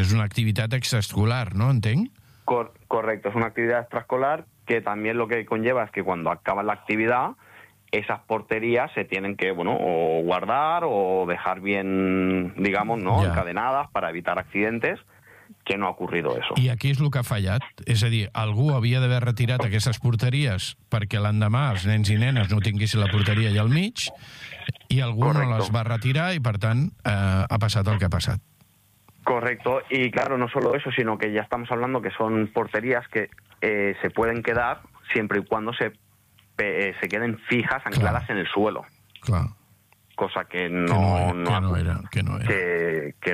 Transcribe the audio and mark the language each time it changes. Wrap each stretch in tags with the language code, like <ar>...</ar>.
<ca>És una activitat extraescolar, no? Entenc?</ca> <es>Correcto, es una actividad extraescolar que también lo que conlleva es que cuando acaba la actividad, esas porterías se tienen que, bueno, o guardar o dejar bien, digamos, ¿no?, ja, encadenadas para evitar accidentes, que no ha ocurrido eso.</es> <ca>I aquí és el que ha fallat. És a dir, algú havia d'haver retirat aquestes porteries perquè l'endemà els nens i nenes no tinguessin la porteria allà al mig i algú</ca> <es>Correcto.</es> <ca>No les va retirar i, per tant, ha passat el que ha passat.</ca> <es>Correcto. Y claro, no solo eso, sino que ya estamos hablando que son porterías que se pueden quedar siempre y cuando se queden fijas, ancladas claro. en el suelo. Claro. Cosa que no era. Que</es>